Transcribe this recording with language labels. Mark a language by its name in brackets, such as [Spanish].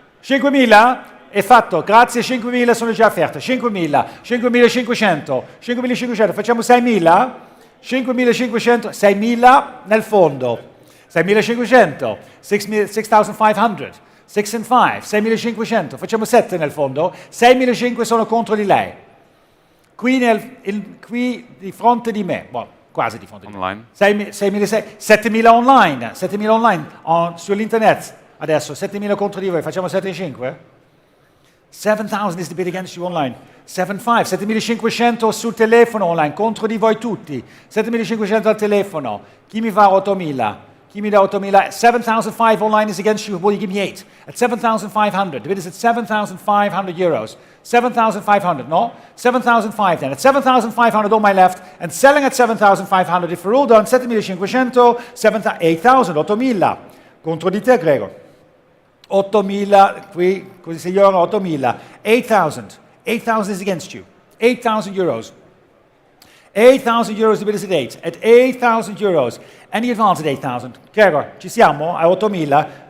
[Italian] 5.000 è fatto, grazie, 5.000 sono già offerte, 5.000, 5.500, 5.500, facciamo 6.000, 5.500, 6.000 nel fondo, 6.500, 6.500, [English] 6 and 5, [Italian] 6.500, facciamo 7 nel fondo, 6.500 sono contro di lei, qui di fronte di me, quasi di fronte di me, 7.000 online, 7.000 online sull'internet. Adesso 7.000 contro di voi, facciamo 7,5? [English] 7,000 is the bid against you online. [Italian] 7,500, 7.500 sul telefono online, contro di voi tutti. 7.500 al telefono. Chi mi fa 8.000? Chi mi dà 8.000? [English] 7,500 online is against you. Will you give me 8? At 7,500. The bid is at 7,500 euros. 7,500, no? 7,500 then. At 7,500 on my left, and selling at 7,500. If we're all done, 7.500, 8,000, 8.000. [Italian] Contro di te, Gregor. 8.000, qui, così signora, 8.000. 8,000, [English] 8,000 is against you. 8,000 euros. 8,000 euros, the bid is at 8. At 8,000 euros. Any advance at 8,000? [Italian] Gregor, ci siamo? [English] A 8.000.